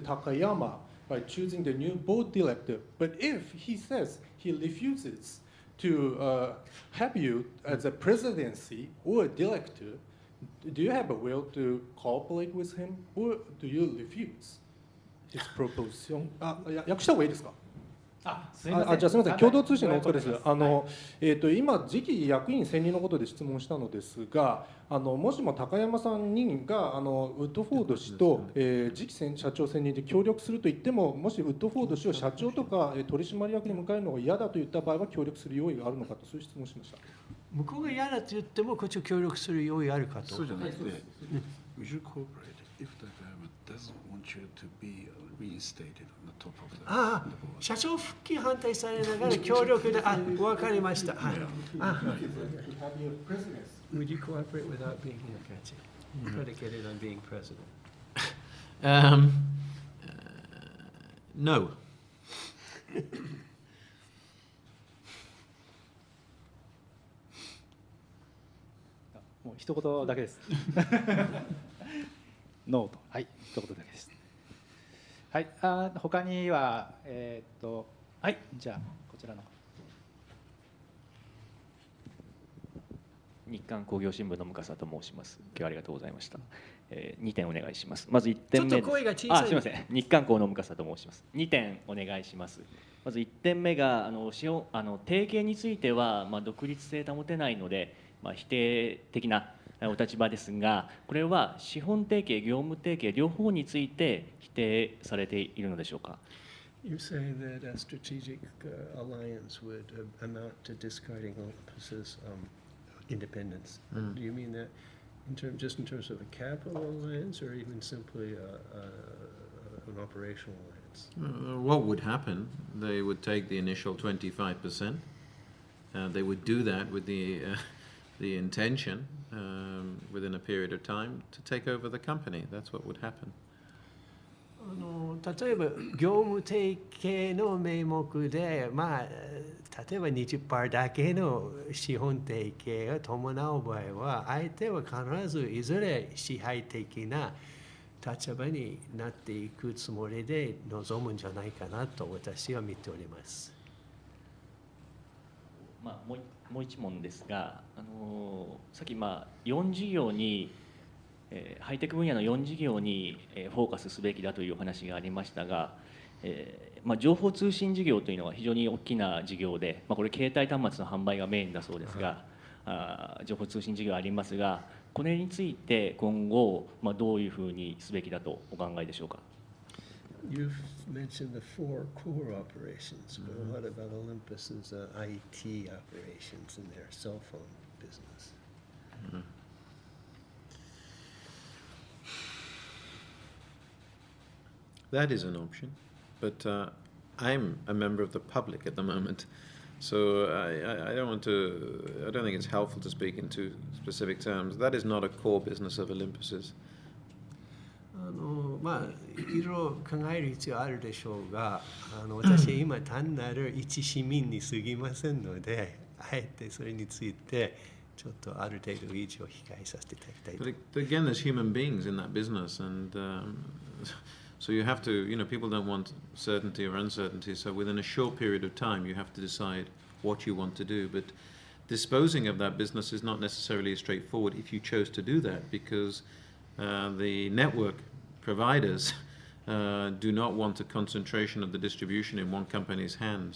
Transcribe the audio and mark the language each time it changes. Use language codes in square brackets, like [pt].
[en] Takayama by choosing the new board director. But if he says he refuses to have you as a presidency or a director, do you have a will to cooperate with him, or do you refuse his proposition? [ja] 訳した方がいいですか？じゃあすみません、共同通信の大塚です。今、次期役員選任のことで質問したのですが、もしも高山さんがウッドフォード氏と次期社長選任で協力すると言っても、もしウッドフォード氏を社長とか取締役に迎えるのが嫌だといった場合は協力する用意があるのかと、そういう質問をしました。向こうが嫌だと言っても、こっちを協力する用意あるかと。そうじゃなくて、 [en] We should cooperate if the government doesn't want you to be reinstated on the top of the board. [ja] 社長復帰反対されながら協力で、わかりました。 [en] Would you cooperate without being predicated on being president? No. [ja] もう一言だけです。ノーと、はい、一言だけです。はい、他には、はい、じゃあこちらの。日刊工業新聞の向笠と申します。今日はありがとうございました。 2点お願いします。まず1点目です。ちょっと声が小さい。すみません。日刊工の向笠と申します。2点お願いします。まず1点目が提携については独立性保てないので否定的なお立場ですが、これは資本提携、業務提携両方について否定されているのでしょうか。 [en] You say that a strategic alliance would amount to discarding Olympus's independence. Do you mean that just in terms of a capital alliance, or even simply an operational alliance? What would happen? They would take the initial 25%. They would do that with the intention within a period of time to take over the company. That's what would happen. [ja] 例えば業務提携の名目で、例えば 20% だけの資本提携が伴う場合は、相手は必ずいずれ支配的な立場になっていくつもりで臨むんじゃないかなと私は見ております。もう一問ですが、さっき4事業にハイテク分野の4事業にフォーカスすべきだというお話がありましたが、情報通信事業というのは非常に大きな事業で、これ携帯端末の販売がメインだそうですが、情報通信事業ありますが、これについて今後どういうふうにすべきだとお考えでしょうか。 [en] You've mentioned the 4 core operations, but what about Olympus's IT operations in their cell phone business? That is an option, but I'm a member of the public at the moment, so I don't want to. I don't think it's helpful to speak in too specific terms. That is not a core business of Olympus's. [ja] いろいろ考える必要あるでしょうが、私は今単なる一市民に過ぎませんので、あえてそれについてちょっとある程度以上控えさせていただきたいと。 [en] But again, there's human beings in that business, and so you have to, people don't want certainty or uncertainty, so within a short period of time you have to decide what you want to do. But disposing of that business is not necessarily straightforward if you chose to do that, because the network providers do not want a concentration of the distribution in one company's hands.